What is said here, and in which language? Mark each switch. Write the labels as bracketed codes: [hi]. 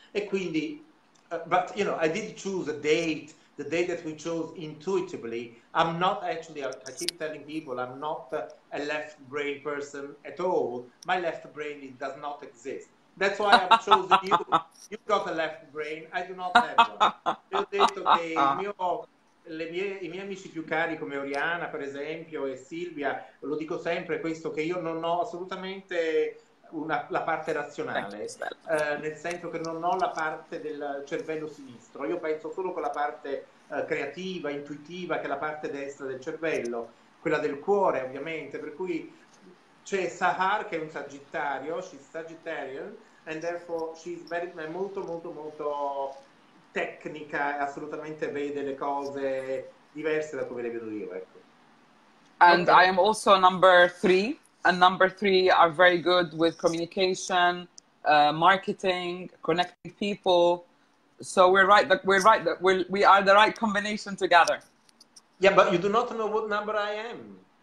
[it] E quindi, [en] but you know, I did choose a date. The day that we chose intuitively, I'm not actually, I keep telling people, I'm not a left brain person at all. My left brain does not exist. That's why I've chosen you. You've got a left brain, I do not have one. [it] Io ho detto che i miei amici più cari come Oriana, per esempio, e Silvia, lo dico sempre questo, che io non ho assolutamente la parte razionale, nel senso che non ho la parte del cervello sinistro, io penso solo con la parte creativa, intuitiva, che è la parte destra del cervello, quella del cuore ovviamente, per cui c'è Sahar che è un Sagittario, [en] she's Sagittarian, and therefore she's [it] molto tecnica e assolutamente vede le cose diverse da come le vedo io, ecco. [en] And I am also number 3. And number 3 are very good with communication, marketing, connecting people. So we are the right combination together. Yeah, but you do not know what number I am.